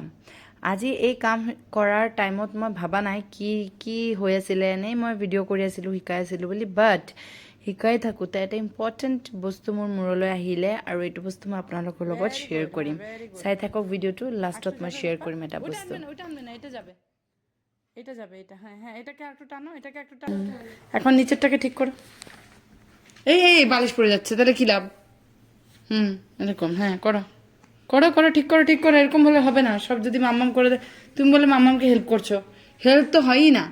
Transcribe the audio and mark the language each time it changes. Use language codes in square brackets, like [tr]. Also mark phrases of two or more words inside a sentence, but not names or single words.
[as] আজি এই কাম কৰাৰ টাইমত মই ভবা নাই কি হৈ আছিলে, এনেই মই ভিডিঅ' কৰি আছিলোঁ, শিকাই আছিলোঁ বুলি। বাট শিকাই থাকোঁতে এটা ইম্পৰ্টেণ্ট বস্তু মোৰ মূৰলৈ আহিলে আৰু এইটো বস্তু মই আপোনালোকৰ লগত শ্বেয়াৰ কৰিম। চাই থাকক ভিডিঅ'টো, লাষ্টত মই শ্বেয়াৰ কৰিম এটা বস্তু। [bn] এটা যাবে, এটা হ্যাঁ হ্যাঁ, এটাকে একটু টানো, এটাকে একটু টানো। এখন নিচেরটাকে ঠিক করো। এই বালিশ পড়ে যাচ্ছে, তাহলে কি লাভ? এরকম হ্যাঁ করো করো করো, ঠিক করো ঠিক করো। এরকম বলে হবে না, সব যদি মাম্মাম করে দেয়। তুমি বলে মাম্মামকে হেল্প করছো, হেল্প তো হয়ই না।